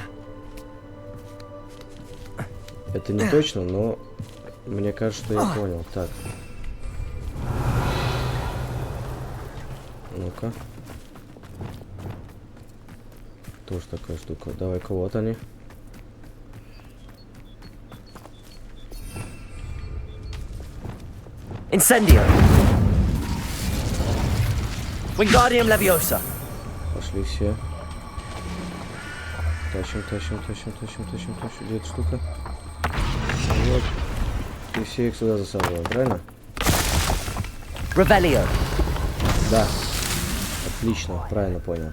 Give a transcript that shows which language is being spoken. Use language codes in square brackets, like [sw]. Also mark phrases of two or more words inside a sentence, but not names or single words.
[ru] Это не точно, но мне кажется, что я понял. Так. Ну-ка. Тоже такая штука. Давай-ка вот они. Incendio. Wingardium Leviosa. Пошли все. Тащим. Где эта штука? Вот. И все их сюда засовываем, правильно? Revelio. Да. Отлично, правильно понял.